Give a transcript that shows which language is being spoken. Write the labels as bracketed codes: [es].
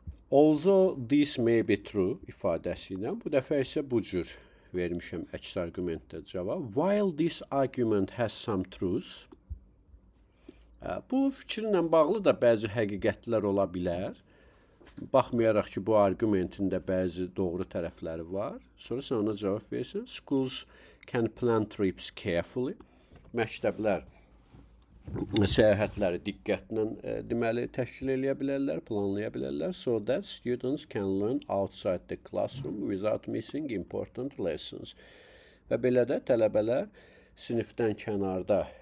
[en] Although this may be true [az] ifadəsi ilə, bu dəfə isə bu cür vermişəm əks argumentdə cavab. [en] While this argument has some truth, [az] bu fikirlə bağlı da bəzi həqiqətlər ola bilər. Baxmayaraq ki, bu argumentin də bəzi doğru tərəfləri var. Sonra sən ona cavab versən. [en] Schools can plan trips carefully. [az] Məktəblər səyahətləri diqqətlə deməli təşkil eləyə bilərlər, planlaya bilərlər. [en] So that students can learn outside the classroom without missing important lessons. [az] Və belə də tələbələr sinifdən kənarda